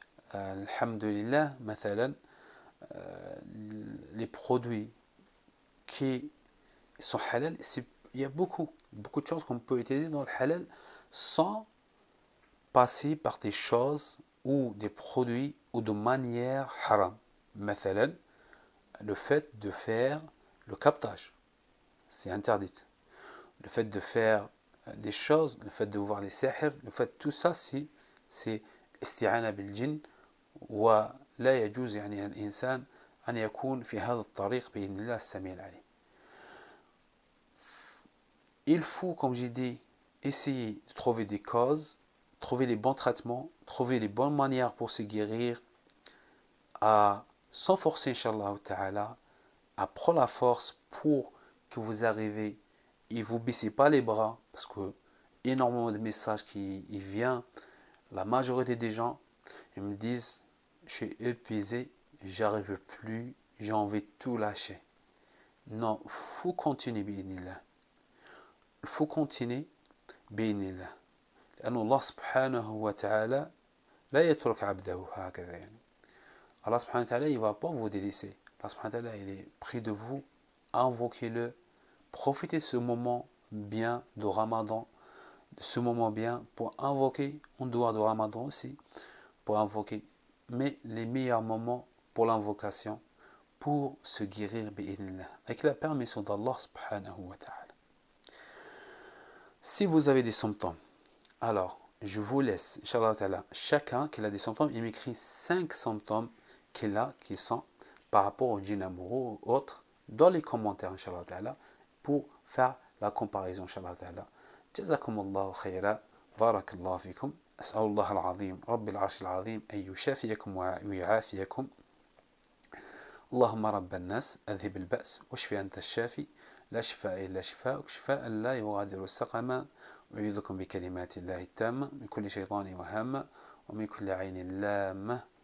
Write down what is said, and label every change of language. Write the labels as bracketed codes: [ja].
[fr] Alhamdulillah, mathalan, les produits qui sont halal, il y a beaucoup de choses qu'on peut utiliser dans le halal sans passer par des choses ou des produits ou de manière haram. Mathalan, le fait de faire le captage, c'est interdit. Le fait de faire des choses, le fait de voir les sihr, le fait de tout ça, c'est isti'ana bil jinn. [ar] ولا يجوز يعني الإنسان أن يكون في هذا الطريق بإذن الله السميع العليم. [fr] Il faut, comme j'ai dit, essayer de trouver des causes, trouver les bons traitements, trouver les bonnes manières pour se guérir, à sans forcer, Inch'Allah Ta'ala, à prendre la force pour que vous arrivez et vous ne baissez pas les bras, parce que énormément de messages qui viennent, la majorité des gens, ils me disent je suis épuisé, j'arrive plus, j'ai envie de tout lâcher. Non, il faut continuer, bi'inillah. Il faut continuer, bi'inillah. [ar] لأن الله سبحانه وتعالى لا يترك عبده هكذا يعني. [fr] Allah subhanahu wa ta'ala, il ne va pas vous délaisser. Allah subhanahu wa ta'ala, il est près de vous, invoquez-le, profitez de ce moment bien de Ramadan, de ce moment bien pour invoquer, en dehors de Ramadan aussi, pour invoquer. Mais les meilleurs moments pour l'invocation, pour se guérir bi'idhnillah, avec la permission d'Allah subhanahu wa ta'ala. Si vous avez des symptômes, alors je vous laisse, Inch'Allah ta'ala, chacun qui a des symptômes, il m'écrit 5 symptômes qu'il a, qui sont par rapport au djinn amoureux ou autres, dans les commentaires, Inch'Allah ta'ala, pour faire la comparaison, Inch'Allah ta'ala. [ar] Jazakumullahu khayra, barakallahu fikum. أسأل الله العظيم رب العرش العظيم أن يشافيكم ويعافيكم. اللهم رب الناس أذهب البأس واشف أنت الشافي لا شفاء إلا شفاءك شفاء لا يغادر سقما. أعوذكم بكلمات الله التامة من كل شيطان وهامة ومن كل عين لامة.